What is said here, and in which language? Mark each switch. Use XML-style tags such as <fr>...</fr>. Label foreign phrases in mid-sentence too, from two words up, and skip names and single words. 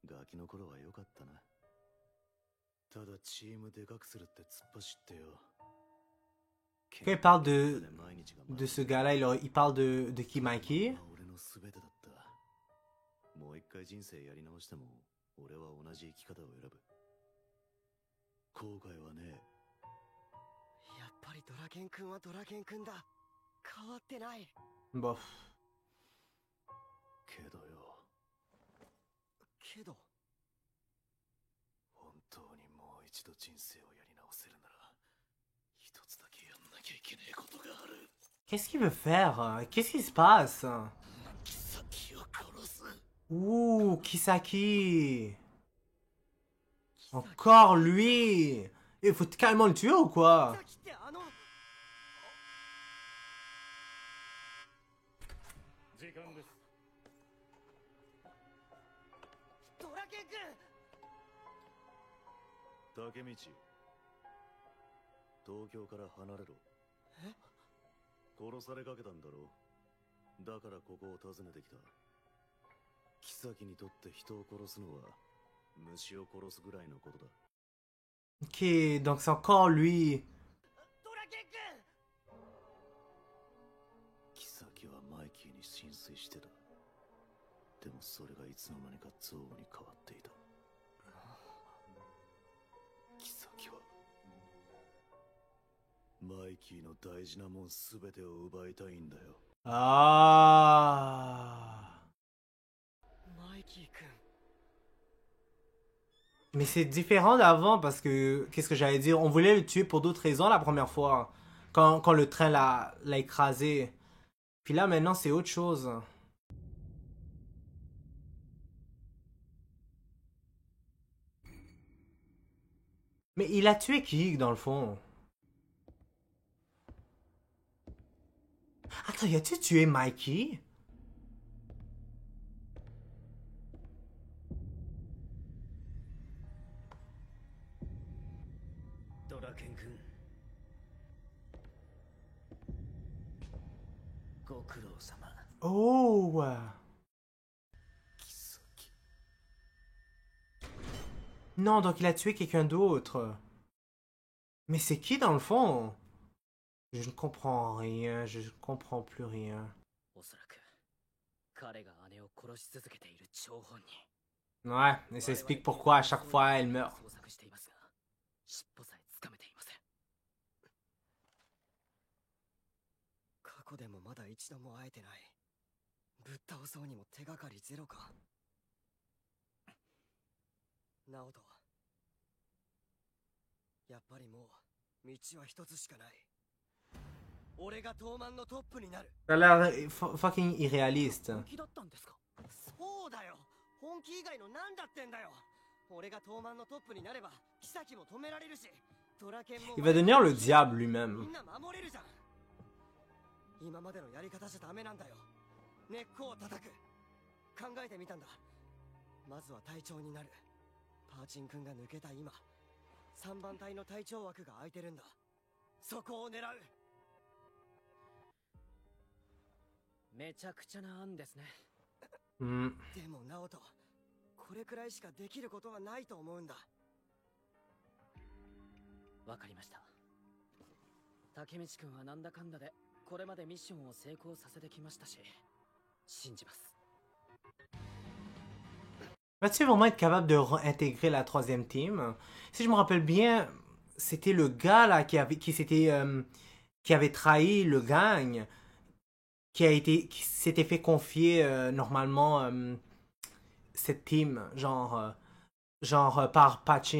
<ja>キの頃は良かったな。ただチームでかくするって突っ走ってよ。</ja> <fr>Quand il parle de ce gars-là, il parle de qui, Mikey?</fr> <ja>俺の全てだった。もう一回人生やり直しても、俺は同じ生き方を選ぶ。後悔はねえ。やっぱりドラケン君はドラケン君だ。変わってない。</ja> <fr>Bof.</fr> <ja>けどよ。けど本当にもう一度人生をやり直せるなら、一つだけやんなきゃいけねえことがある。</ja> <fr>Qu'est-ce qu'il veut faire? Qu'est-ce qui se passe?</fr> <ja>妃を殺す。</ja> <fr>Ouh, Kisaki. Encore lui. Il faut carrément le tuer ou quoi?</fr> <ja>さっきって時間です。ドラケン君。竹道、東京から離れろ。え？殺されかけたんだろう。だからここを訪ねてきた。妃にとって人を殺すのは虫を殺すぐらいのことだ。</ja> <fr>Ok, donc c'est encore lui.</fr> <ja>ドラケン君。妃はマイキーに心酔してた。でもそれがいつの間にか憎悪に変わっていた。妃はマイキーの大事なもんすべてを奪いたいんだよ。</ja> <fr>Ah.</fr> <ja>マイキー君。</ja> <fr>Mais c'est différent d'avant parce que, qu'est-ce que j'allais dire? On voulait le tuer pour d'autres raisons la première fois. Quand le train l'a écrasé. Puis là, maintenant, c'est autre chose. Mais il a tué qui, dans le fond? Attends, y a-tu tué Mikey?</fr> <ja>ドラケン君。ご苦労様。</ja> <fr>Oh! Non, donc il a tué quelqu'un d'autre. Mais c'est qui dans le fond? Je ne comprends rien, je ne comprends plus rien.</fr> <ja>おそらく彼が姉を殺し続けている張本人。</ja> <fr>Ouais, et ça explique pourquoi à chaque fois elle meurt.</fr> <ja>捜索していますが、尻尾さえつかめていません。過去でもまだ一度も会えてない。ぶっ倒そうにも手がかりゼロか。ナオト、やっぱりもう道は一つしかない。俺が東卍のトップになる。</ja> <fr>Ça a l'air fucking irréaliste.</fr> <ja>本気だったんですか？そうだよ。本気以外の何だってんだよ。俺が東卍のトップになれば、妃も止められるし、ドラケンも</ja> <fr>Il va devenir le diable lui-même.</fr> <ja>みんな守れるじゃん。今までのやり方じゃダメなんだよ。根っこを叩く。考えてみたんだ。まずは隊長になる。パーチン君が抜けた今、3番隊の隊長枠が空いてるんだ。そこを狙う。めちゃくちゃな案ですね。 Hmm. でもナオト、これくらいしかできることはないと思うんだ。わかりました。竹道君はなんだかんだでこれまでミッションを成功させてきましたし、信じます。</ja> <fr>Va-t-il vraiment être capable de réintégrer la troisième team? Si je me rappelle bien, c'était le gars là qui avait trahi le gang, qui s'était fait confier normalement cette team, genre par Pachin.</fr>